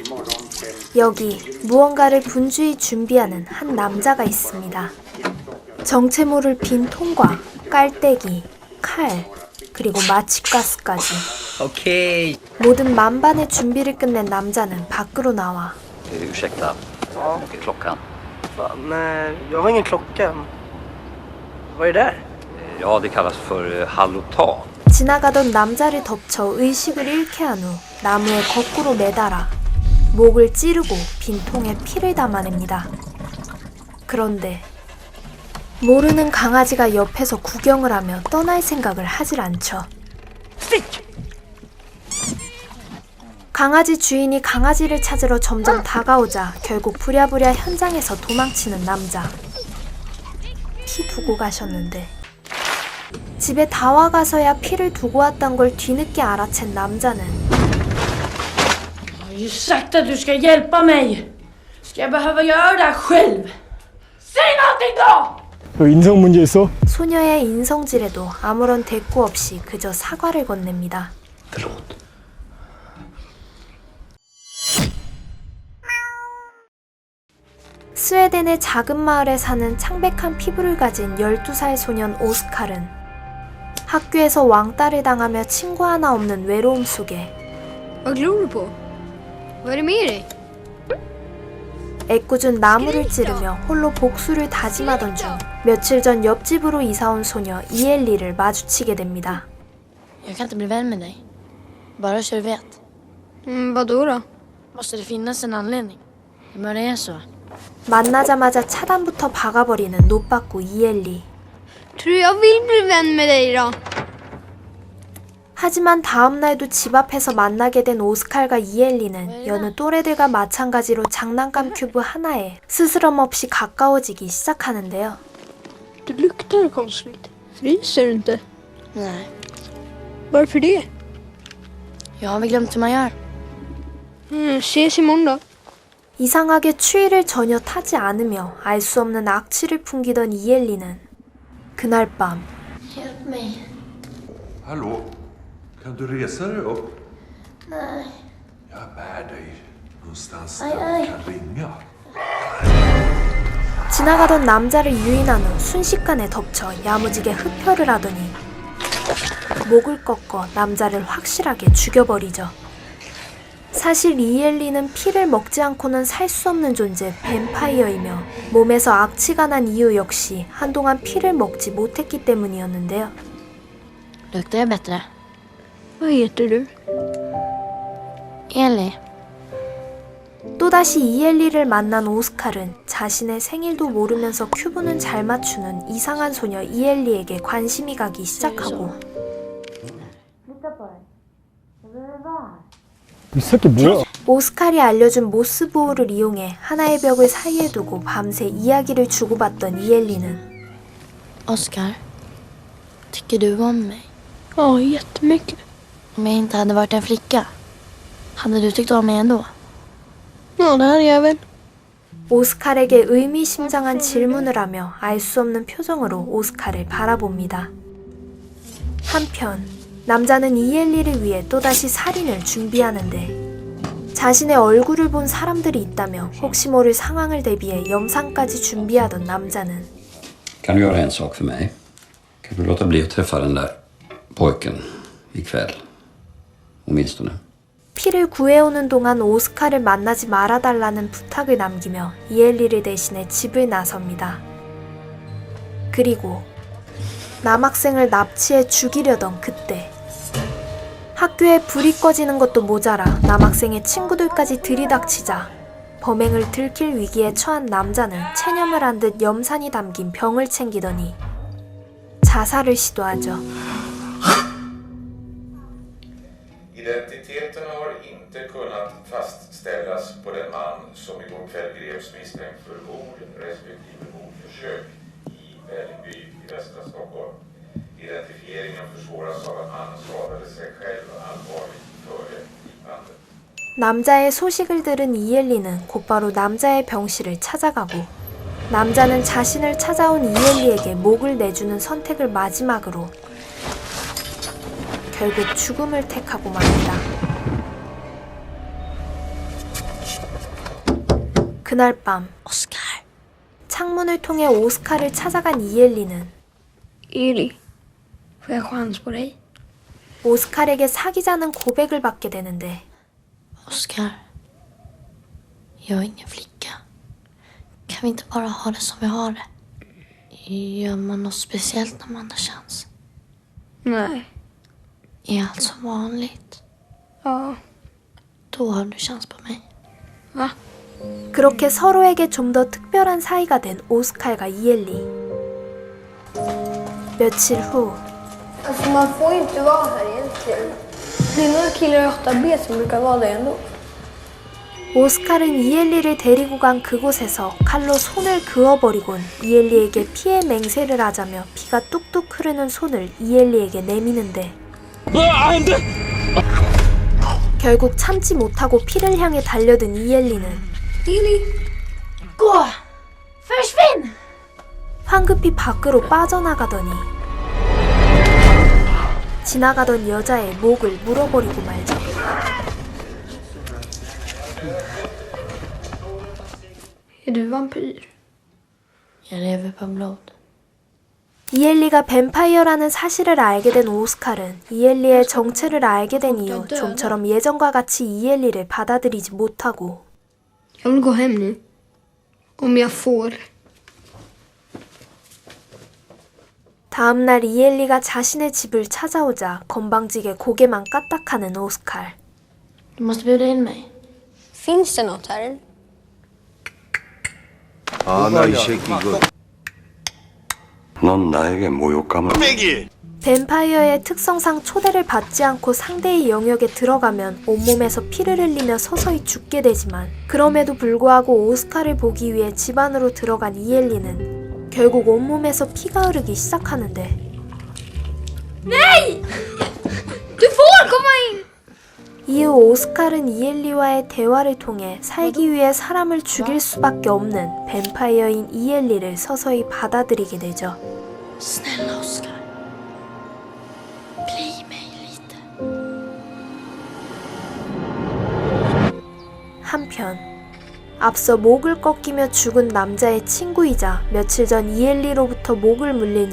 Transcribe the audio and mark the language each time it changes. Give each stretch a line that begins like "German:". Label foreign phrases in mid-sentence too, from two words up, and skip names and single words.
Korean: 여기 무언가를 분주히 준비하는 한 남자가 있습니다. 정체 모를 빈 통과, 깔때기, 칼, 그리고 마취가스까지.
Swedish: Okej.
Korean: 모든 만반의 준비를 끝낸 남자는 밖으로 나와
Swedish: Ursäkta. Klockan. Fan, jag har ingen klocka. Vad är det där? Ja, det kallas för halotan.
Korean: 지나가던 남자를 덮쳐 의식을 잃게 한 후 나무에 거꾸로 매달아 목을 찌르고 빈 통에 피를 담아냅니다. 그런데 모르는 강아지가 옆에서 구경을 하며 떠날 생각을 하질 않죠. 강아지 주인이 강아지를 찾으러 점점 다가오자 결국 부랴부랴 현장에서 도망치는 남자. 피 두고 가셨는데 집에 다 와가서야 피를 두고 왔단 걸 뒤늦게 알아챈 남자는
Swedish: Jag har ju sagt att du ska hjälpa mig. Ska jag behöva göra det här själv? Säg någonting då!
Korean: 너 인성 문제 있어? 소녀의 인성질에도 아무런 대꾸 없이 그저 사과를 건넵니다.
Swedish: Förlåt.
Korean: 스웨덴의 작은 마을에 사는 창백한 피부를 가진 12살 소년 오스칼은 학교에서 왕따를 당하며 친구 하나 없는 외로움 속에
Swedish: Vad glor du på? Vad är det med dig?
Korean: 애꿎은 나무를 찌르며 홀로 복수를 다짐하던 중 며칠 전 옆집으로 이사온 소녀 이엘리를 마주치게 됩니다.
Swedish: Jag kan inte bli vän med dig. Bara så du vet. Vadå då? Måste det finnas en anledning? Det bara är så.
Korean: 만나자마자 차단부터 박아버리는 노빠꾸 이엘리.
Swedish: Tror du jag vill bli vän med dig då?
Korean: 하지만 다음날도 집 앞에서 만나게 된 오스칼과 이엘리는 여느 또래들과 마찬가지로 장난감 큐브 하나에 스스럼 없이 가까워지기 시작하는데요.
Swedish: Du luktar konstigt. Fryser du inte? Nej. Varför det? Jag har väl glömt hur man gör. Ses imorgon då.
Korean: 이상하게 추위를 전혀 타지 않으며 알 수 없는 악취를 풍기던 이엘리는 그날 밤
Swedish: Hjälp mig. Hallå? Kan du resa dig upp? Nej. Jag bär dig någonstans Aj, där aj. du kan ringa.
Korean: 지나가던 남자를 유인한 후 순식간에 덮쳐 야무지게 흡혈을 하더니 목을 꺾어 남자를 확실하게 죽여버리죠. 사실 이엘리는 피를 먹지 않고는 살 수 없는 존재 뱀파이어이며 몸에서 악취가 난 이유 역시 한동안 피를 먹지 못했기 때문이었는데요.
Swedish: Luktar jag bättre? Vad heter du? Eli.
Korean: 또다시 이엘리를 만난 오스칼은 자신의 생일도 모르면서 큐브는 잘 맞추는 이상한 소녀 이엘리에게 관심이 가기 시작하고 이 새끼 뭐야? 오스칼이 알려준 모스 보호를 이용해 하나의 벽을 사이에 두고 밤새 이야기를 주고받던 이엘리는
Swedish: Oscar. Tycker du om mig? Ja, jättemycket. Om jag inte hade varit en flicka. Hade du tyckt om mig ändå? Ja, det hade jag väl.
Korean: 오스칼에게 의미심장한 질문을 하며 알 수 없는 표정으로 오스칼을 바라봅니다. 한편 남자는 이엘리를 위해 또다시 살인을 준비하는데 자신의 얼굴을 본 사람들이 있다며 혹시 모를 상황을 대비해 영상까지 준비하던 남자는
Swedish: Kan du göra en sak för mig? Kan du låta bli att träffa den där pojken ikväll? Åtminstone.
Korean: 피를 구해오는 동안 오스칼을 만나지 말아달라는 부탁을 남기며 이엘리를 대신해 집을 나섭니다. 그리고 남학생을 납치해 죽이려던 그때 학교에 불이 꺼지는 것도 모자라 남학생의 친구들까지 들이닥치자 범행을 들킬 위기에 처한 남자는 체념을 한 듯 염산이 담긴 병을 챙기더니 자살을 시도하죠.
Swedish: Identiteten har inte kunnat fastställas på den man som igår kväll greps misstänkt för mord respektive mordförsök i Vällingby i västra Stockholm. Identifieringen försvåras av att mannen skadade sig själv allvarligt före gripandet.
Korean: 남자의 소식을 들은 이엘리는 곧바로 남자의 병실을 찾아가고 남자는 자신을 찾아온 이엘리에게 목을 내주는 선택을 마지막으로 결국 죽음을 택하고 맙니다. 그날 밤 Oskar. 창문을 통해 오스카를 찾아간 이엘리는
Swedish: Eli, får jag chans på dig?
Korean: 오스칼에게 사귀자는 고백을 받게 되는데
Swedish: Oskar, jag är ingen flicka. Kan vi inte bara ha det som vi har det? Gör man något speciellt när man har chans? Nej. Är allt som vanligt? Ja. Då har du chans på mig. Va?
Korean: 그렇게 서로에게 좀 더 특별한 사이가 된 오스칼과 이엘리. 며칠 후
Swedish: Alltså man får ju inte vara här egentligen. Det är några killar i 8B som brukar vara där ändå.
Korean: 오스칼은 이엘리를 데리고 간 그곳에서 칼로 손을 그어버리곤 이엘리에게 피해 맹세를 하자며 피가 뚝뚝 흐르는 손을 이엘리에게 내미는데 결국 참지 못하고 피를 향해 달려든 이엘리는
Swedish: Gå! Försvinn!
Korean: 황급히 밖으로 빠져나가더니 지나가던 여자의 목을 물어버리고 말죠.
Swedish: Är du vampyr? Jag lever på blod.
Korean: 이엘리가 뱀파이어라는 사실을 알게 된 오스칼은 이엘리의 정체를 알게 된 이후 좀처럼 예전과 같이 이엘리를 받아들이지 못하고
Swedish: Jag vill gå hem nu. Om jag får.
Korean: 다음날 이엘리가 자신의 집을 찾아오자 건방지게 고개만 까딱하는 오스칼.
Swedish: Du måste bjuda in mig. Finns det något här?
Korean: 아, 나 이 새끼 이거. 넌 나에게 모욕감을. 뱀파이어의 특성상 초대를 받지 않고 상대의 영역에 들어가면 온몸에서 피를 흘리며 서서히 죽게 되지만 그럼에도 불구하고 오스칼을 보기 위해 집 안으로 들어간 이엘리는 결국 온몸에서 피가 흐르기 시작하는데
Swedish: Nej! Du får komma in!
Korean: 이후 오스칼은 이엘리와의 대화를 통해 살기 위해 사람을 죽일 수밖에 없는 뱀파이어인 이엘리를 서서히 받아들이게 되죠.
Swedish: Snälla Oskar. Bli mig lite.
Korean: 한편 앞서 목을 꺾이며 죽은 남자의 친구이자 며칠 전 이엘리로부터 목을 물린